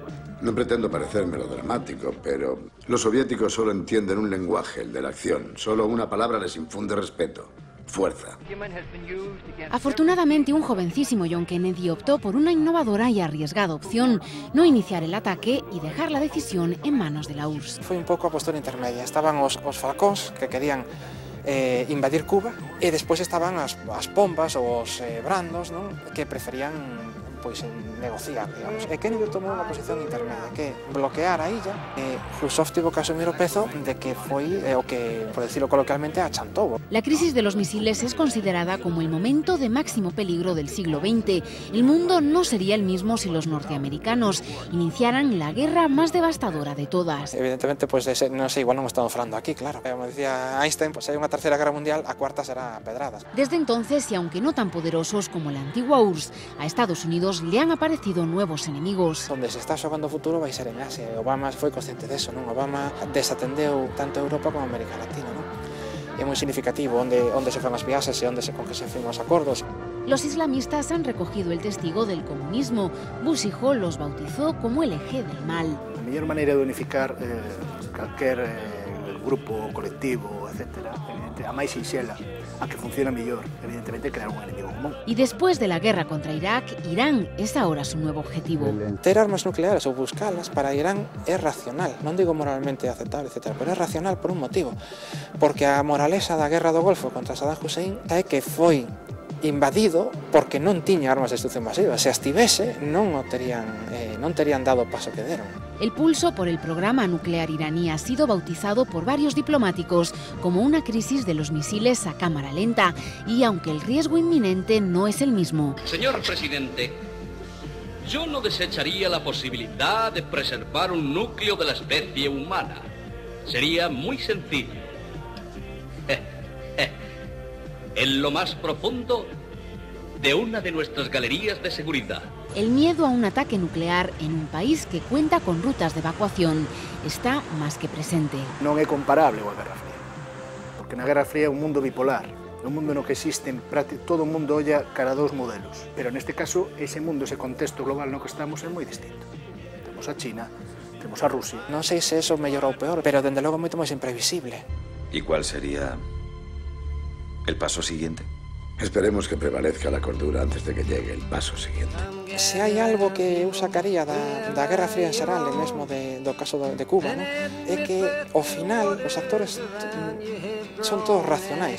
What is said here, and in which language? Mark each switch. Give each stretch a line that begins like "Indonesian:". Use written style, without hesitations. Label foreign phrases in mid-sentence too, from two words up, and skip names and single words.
Spanish: No pretendo parecer melodramático, pero los soviéticos solo entienden un lenguaje, el de la acción. Solo una palabra les infunde respeto. Fuerza. Afortunadamente, un jovencísimo John Kennedy optó por una innovadora y arriesgada opción: no iniciar el ataque y dejar la decisión en manos de la URSS.
Galician: Foi un pouco a postura intermedia. Estaban os falcóns que querían invadir Cuba e despois estaban as bombas ou os brandos, non? Que preferían pois negociar, digamos. E Kennedy tomou unha posición intermedia, que bloquear a illa. Khrushchev tivo que asumir o peso de que foi o que,
Spanish: por decirlo coloquialmente,
Galician: achantou.
Spanish: La crisis de los misiles es considerada como el momento de máximo peligro del siglo XX. El mundo no sería el mismo si los norteamericanos iniciaran la guerra más devastadora de todas.
Galician: Evidentemente, pues non sei, igual non estamos falando aquí, claro. Como decía Einstein, pues, si hai unha tercera guerra mundial, a cuarta será pedradas.
Spanish: Desde entonces, y aunque no tan poderosos como la antigua URSS, a Estados Unidos le han aparecido nuevos enemigos.
Galician: Donde se está xogando o futuro vai ser en Asia. Obama foi consciente deso, non? Obama desatendeu tanto Europa como América Latina, non? É moi significativo onde se fan as viaxes e onde con que se firman os acordos.
Spanish: Los islamistas han recogido el testigo del comunismo. Bush hijo los bautizó como el eje del mal.
Galician: A mellor maneira de unificar calquer grupo, colectivo, etc., a máis sinxela, a que funciona mellor, evidentemente, crear un enemigo común.
Spanish: Y después de la guerra contra Irak, Irán es ahora su nuevo objetivo.
Galician: Ter armas nucleares ou buscalas para Irán é racional, non digo moralmente aceptable, etc., pero é racional por un motivo, porque a moralesa da guerra do Golfo contra Saddam Hussein é que foi invadido porque non tiña armas de destrucción masiva. Se as tivese, non terían dado o paso que deron.
Spanish: El pulso por el programa nuclear iraní ha sido bautizado por varios diplomáticos como una crisis de los misiles a cámara lenta, y aunque el riesgo inminente no es el mismo. Señor presidente, yo no desecharía la posibilidad de preservar un núcleo de la especie humana. Sería muy sencillo. En lo más profundo de una de nuestras galerías de seguridad. El miedo a un ataque nuclear en un país que cuenta con rutas de evacuación está más que presente.
Galician: Non é comparable coa Guerra Fría, porque na Guerra Fría é un mundo bipolar, un mundo no que existen, todo o mundo olla cara a 2 modelos, pero neste caso ese mundo, ese contexto global no que estamos é moi distinto. Temos a China, temos a Rusia. Non sei se eso mellor ou peor, pero dende logo moito máis imprevisible.
Spanish: ¿Y cuál sería el paso siguiente? Esperemos que prevalezca la cordura antes de que llegue el paso siguiente.
Galician: Se hai algo que eu sacaría da Guerra Fría en xeral, e mesmo do caso de Cuba, ¿no? É que ao final os actores son todos racionais.